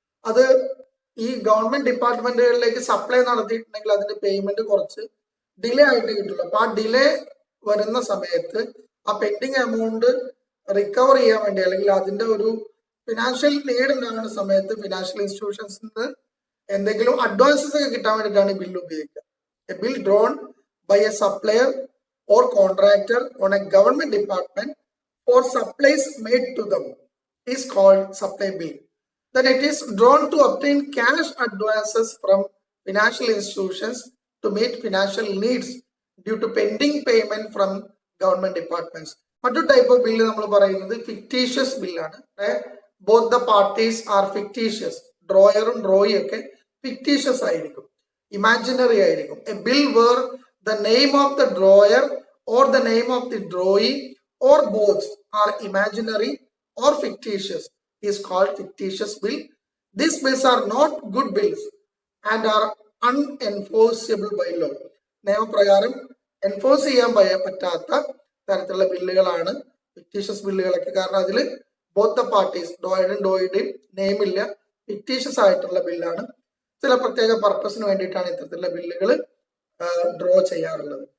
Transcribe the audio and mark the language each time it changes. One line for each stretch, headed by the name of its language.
Malayalam: അത് ഈ government ഡിപ്പാർട്ട്മെന്റുകളിലേക്ക് supply നടത്തിയിട്ടുണ്ടെങ്കിൽ അതിന്റെ പേയ്മെന്റ് കുറച്ച് ഡിലേ ആയിട്ട് കിട്ടുള്ളൂ. അപ്പൊ ആ ഡിലേ വരുന്ന സമയത്ത് ആ പെൻഡിങ് എമൗണ്ട് റിക്കവർ ചെയ്യാൻ വേണ്ടി, അല്ലെങ്കിൽ അതിന്റെ ഒരു ഫിനാൻഷ്യൽ നീഡ് ഉണ്ടാകുന്ന സമയത്ത് ഫിനാൻഷ്യൽ ഇൻസ്റ്റിറ്റ്യൂഷൻസിൽ നിന്ന് എന്തെങ്കിലും അഡ്വാൻസസ് ഒക്കെ കിട്ടാൻ വേണ്ടിയിട്ടാണ് ഈ ബില്ല് ഉപയോഗിക്കുക.
English: A bill drawn by a supplier or contractor on a government department for supplies made to them is called supply bill. Then it is drawn to obtain cash advances from financial institutions to meet financial needs due to pending payment from government departments.
Malayalam: മറ്റൊരു type of bill നമ്മൾ പറയുന്നത് fictitious ബില്ലാണ്.
English: Both the parties are fictitious.
Malayalam: ഡ്രോയറും ഡ്രോയും ഒക്കെ fictitious ആയിരിക്കും, imaginary ആയിരിക്കും.
English: A bill where the name of the drawer or the name of the drawee or both are imaginary or fictitious is called fictitious bill. These bills are not good bills and are unenforceable by law.
Malayalam: നിയമപ്രകാരം enforce ചെയ്യാൻ പറ്റാത്ത തരത്തിലുള്ള ബില്ലുകളാണ് fictitious ബില്ലുകളൊക്കെ. കാരണം അതിൽ both the parties, ഡോയുടെയും name ഇല്ല, fictitious ആയിട്ടുള്ള ബില്ലാണ്. ചില പ്രത്യേക പർപ്പസിന് വേണ്ടിയിട്ടാണ് ഇത്തരത്തിലുള്ള ബില്ലുകൾ ഡ്രോ ചെയ്യാറുള്ളത്.